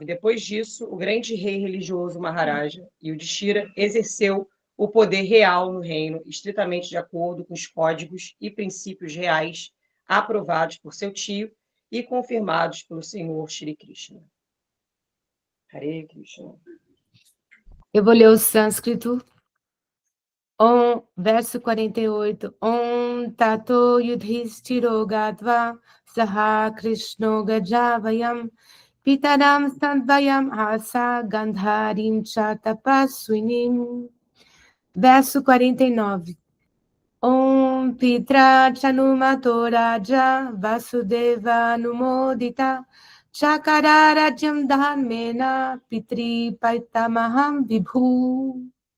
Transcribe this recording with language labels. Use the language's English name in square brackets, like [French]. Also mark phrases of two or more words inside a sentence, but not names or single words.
[Portuguese] Depois disso, o grande rei religioso Maharaja Yudhishthira exerceu o poder real no reino, estritamente de acordo com os códigos e princípios reais aprovados por seu tio e confirmados pelo Senhor Shri Krishna. [Sanskrit] Hare Krishna. [Portuguese] Eu vou ler o sânscrito. Verso 48. [Sanskrit] Om Tato Yudhishthiro Gadva Saha Krishno Gajavayam Pitaram Sandvayam Asa Gandharim Chatapaswinim. [Portuguese] Verso 49. [Sanskrit] Om Pitra Chanumato Raja Vasudeva Numodita Chakararajam Dharmena Pitri Paitamaham Vibhu.